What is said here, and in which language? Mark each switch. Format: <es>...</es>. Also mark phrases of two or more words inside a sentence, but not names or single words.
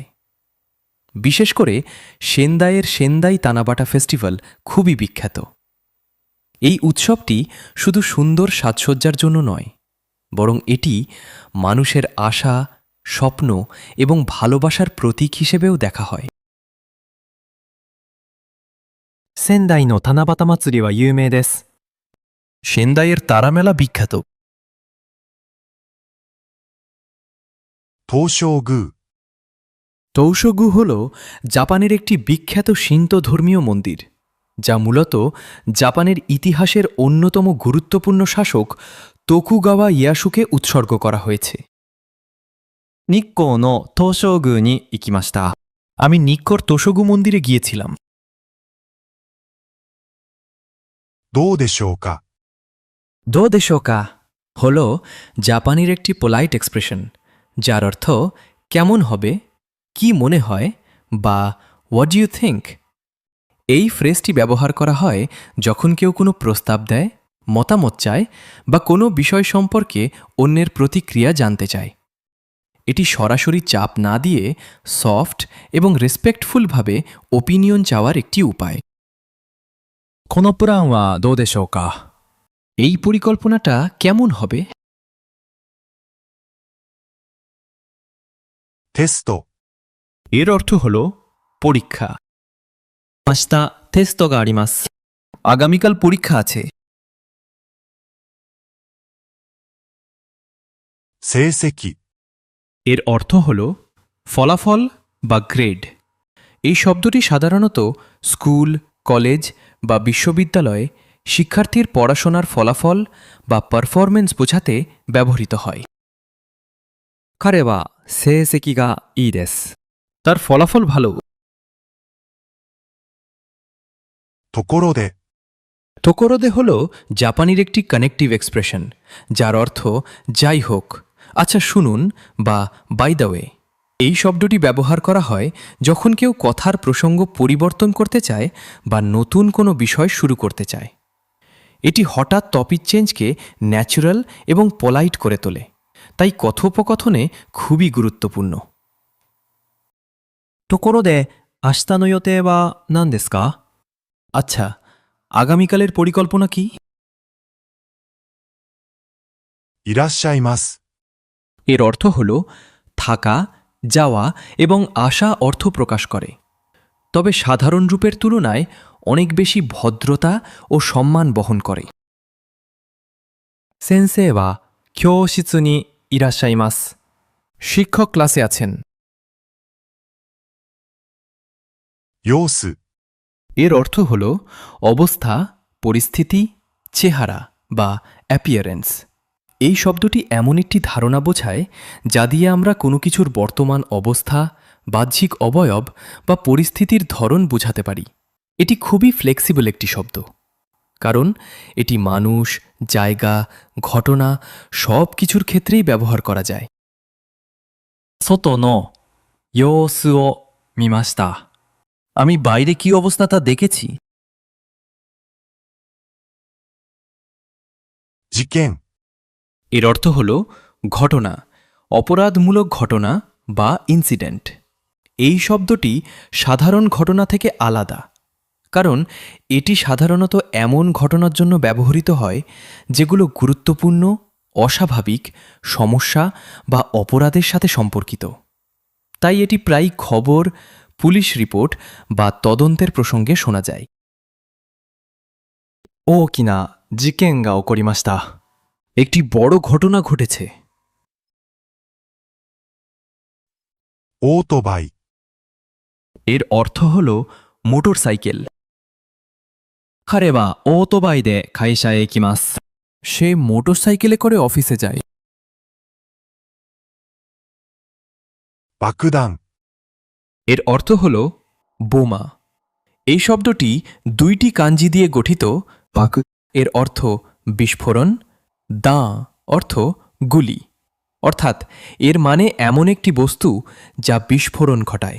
<bn>বিশেষ করে সেন্দাইয়ের সেন্দাই তানাবাটা ফেস্টিভ্যাল খুবই বিখ্যাত। এই উৎসবটি শুধু সুন্দর সাজসজ্জার জন্য নয়, বরং এটি মানুষের আশা, স্বপ্ন এবং ভালোবাসার প্রতীক হিসেবেও দেখা হয়।</bn> <ja>仙台の七夕祭りは有名です。</ja> <bn>সেন্দাইয়ের তারামেলা বিখ্যাত।</bn> <ja>東照宮</ja> <bn>তৌশোগু হল জাপানের একটি বিখ্যাত শিন্তো ধর্মীয় মন্দির, যা মূলত জাপানের ইতিহাসের অন্যতম গুরুত্বপূর্ণ শাসক তোকুগাওয়া ইয়েয়াসুকে উৎসর্গ করা হয়েছে।</bn> <ja>日光の東照宮に行きました。</ja> <bn>আমি নিক্কর তোশোগু মন্দিরে গিয়েছিলাম।</bn> <ja>どうでしょうかどうでしょうか</ja> <bn>হল জাপানের একটি</bn> <en>polite expression,</en> <bn>যার অর্থ কেমন হবে, কি মনে হয় বা</bn> <en>what do you think.</en> <bn>এই ফ্রেজটি ব্যবহার করা হয় যখন কেউ কোনো প্রস্তাব দেয়, মতামত চায় বা কোনো বিষয় সম্পর্কে অন্যের প্রতিক্রিয়া জানতে চায়। এটি সরাসরি চাপ না দিয়ে সফট এবং রেসপেক্টফুলভাবে ওপিনিয়ন চাওয়ার একটি উপায়।</bn> <ja>このプランはどうでしょうか。</ja> <bn>এই পরিকল্পনাটা কেমন হবে?</bn> <ja>テスト、</ja> <bn>এর অর্থ হল পরীক্ষা।</bn> <ja>明日テストがあります。</ja> <bn>আগামীকাল পরীক্ষা আছে।</bn> <ja>成績、</ja> <bn>এর অর্থ হল ফলাফল বা গ্রেড। এই শব্দটি সাধারণত স্কুল, কলেজ বা বিশ্ববিদ্যালয়ে শিক্ষার্থীর পড়াশোনার ফলাফল বা পারফরমেন্স বোঝাতে ব্যবহৃত হয়।</bn> <ja>彼は成績がいいです。</ja> <bn>তার ফলাফল ভালো।</bn> <ja>ところで、</ja> <bn>তোকোরোদে হল জাপানির একটি</bn> <en>connective expression,</en> <bn>যার অর্থ যাই হোক, আচ্ছা শুনুন বা</bn> <en>by the way.</en> <bn>এই শব্দটি ব্যবহার করা হয় যখন কেউ কথার প্রসঙ্গ পরিবর্তন করতে চায় বা নতুন কোনো বিষয় শুরু করতে চায়। এটি হঠাৎ টপিক চেঞ্জকে ন্যাচারাল এবং পোলাইট করে তোলে, তাই কথোপকথনে খুবই গুরুত্বপূর্ণ।</bn> <ja>ところで、明日の予定は何ですか？</ja> <bn>আচ্ছা, আগামীকালের পরিকল্পনা কি?</bn> <ja>いらっしゃいます。</ja> <bn>এর অর্থ হল থাকা, যাওয়া এবং আসা অর্থ প্রকাশ করে, তবে সাধারণ রূপের তুলনায় অনেক বেশি ভদ্রতা ও সম্মান বহন করে।</bn> <ja>先生は教室にいらっしゃいます。</ja> <bn>শিক্ষক ক্লাসে আছেন।</bn> <ja>様子、</ja> <bn>এর অর্থ হল অবস্থা, পরিস্থিতি, চেহারা বা অ্যাপিয়ারেন্স। এই শব্দটি এমন একটি ধারণা বোঝায় যা দিয়ে আমরা কোনো কিছুর বর্তমান অবস্থা, বাহ্যিক অবয়ব বা পরিস্থিতির ধরন বোঝাতে পারি। এটি খুবই ফ্লেক্সিবল একটি শব্দ, কারণ এটি মানুষ, জায়গা, ঘটনা সব কিছুর ক্ষেত্রেই ব্যবহার করা যায়।</bn> <ja>外の様子を見ました。</ja> <bn>আমি বাইরে কি অবস্থা তা দেখেছি।</bn> <ja>事件、</ja> <bn>এর অর্থ হল ঘটনা, অপরাধমূলক ঘটনা বা ইনসিডেন্ট। এই শব্দটি সাধারণ ঘটনা থেকে আলাদা, কারণ এটি সাধারণত এমন ঘটনার জন্য ব্যবহৃত হয় যেগুলো গুরুত্বপূর্ণ, অস্বাভাবিক, সমস্যা বা অপরাধের সাথে সম্পর্কিত। তাই এটি প্রায়ই খবর, পুলিশ রিপোর্ট বা তদন্তের প্রসঙ্গে শোনা যায়।</bn> <ja>大きな事件が起こりました。</ja> <bn>একটি বড় ঘটনা ঘটেছে।</bn> <ja>オートバイ、</ja> <bn>এর অর্থ হল মোটরসাইকেল।</bn> <ja>彼はオートバイで会社へ行きます。</ja> <bn>সে মোটরসাইকেলে করে অফিসে যায়।</bn> <ja>爆弾、</ja> <bn>এর অর্থ হল বোমা। এই শব্দটি দুইটি কাঞ্জি দিয়ে গঠিত। বাকু এর অর্থ বিস্ফোরণ, দা অর্থ গুলি, অর্থাৎ এর মানে এমন একটি বস্তু যা বিস্ফোরণ ঘটায়।</bn>